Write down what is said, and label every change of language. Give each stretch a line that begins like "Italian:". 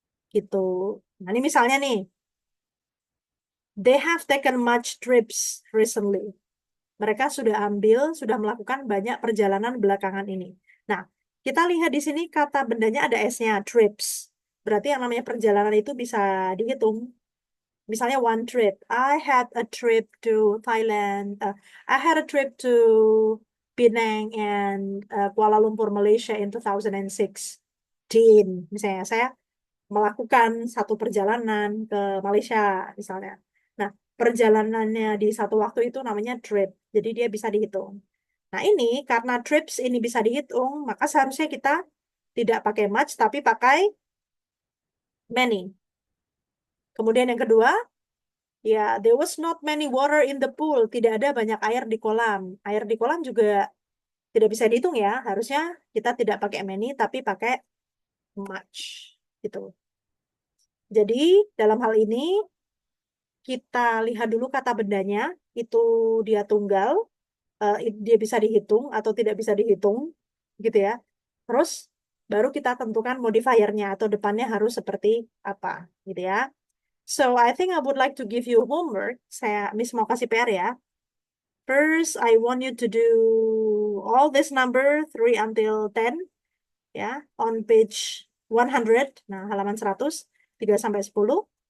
Indonesian: Gitu. Nah ini misalnya nih,
English: they have taken much trips recently.
Indonesian: Mereka sudah melakukan banyak perjalanan belakangan ini. Nah, kita lihat di sini kata bendanya ada S-nya, trips. Berarti yang namanya perjalanan itu bisa dihitung. Misalnya
English: one trip. I had a trip to Thailand. I had a trip to Penang and Kuala Lumpur, Malaysia in 2016.
Indonesian: Misalnya saya melakukan satu perjalanan ke Malaysia misalnya. Nah, perjalanannya di satu waktu itu namanya trip. Jadi dia bisa dihitung. Nah, ini karena trips ini bisa dihitung, maka seharusnya kita tidak pakai much tapi pakai many. Kemudian yang kedua, ya,
English: there was not many water in the pool.
Indonesian: Tidak ada banyak air di kolam. Air di kolam juga tidak bisa dihitung ya. Harusnya kita tidak pakai many, tapi pakai much. Gitu. Jadi, dalam hal ini, kita lihat dulu kata bendanya. Itu dia tunggal. Dia bisa dihitung atau tidak bisa dihitung. Gitu ya. Terus, baru kita tentukan modifiernya atau depannya harus seperti apa. Gitu ya.
English: So, I think I would like to give you homework.
Indonesian: Miss mau kasih PR ya.
English: First, I want you to do all this number 3 until 10.
Indonesian: Ya,
English: on page 100.
Indonesian: Nah, halaman 100. 3 sampai 10.